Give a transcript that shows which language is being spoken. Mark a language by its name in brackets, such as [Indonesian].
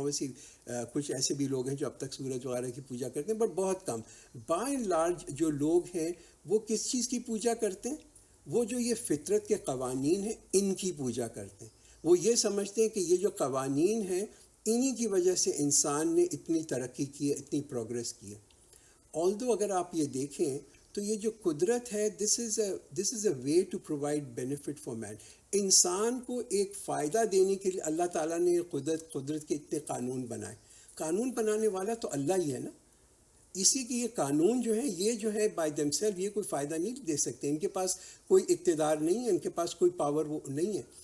[Urdu] اویسی کچھ ایسے بھی لوگ ہیں جو اب تک سورج وغیرہ کی پوجا کرتے ہیں، بٹ بہت کم. [English] by and large [Urdu] جو لوگ ہیں وہ کس چیز کی پوجا کرتے ہیں؟ وہ جو یہ فطرت کے قوانین ہیں ان کی پوجا کرتے ہیں. وہ یہ سمجھتے ہیں کہ یہ جو قوانین ہیں انہی کی وجہ سے انسان نے اتنی ترقی کی ہے، اتنی پروگریس کی ہے. [English] although [Urdu] اگر آپ یہ دیکھیں تو یہ جو قدرت ہے [English] this is a way to provide benefit for man. [Urdu] انسان کو ایک فائدہ دینے کے لیے اللہ تعالیٰ نے قدرت کے اتنے قانون بنائے. قانون بنانے والا تو اللہ ہی ہے نا. اسی کی یہ قانون جو ہے یہ جو ہے [English] by themself [Urdu] یہ کوئی فائدہ نہیں دے سکتے. ان کے پاس کوئی اقتدار نہیں ہے، ان کے پاس کوئی پاور وہ نہیں ہے.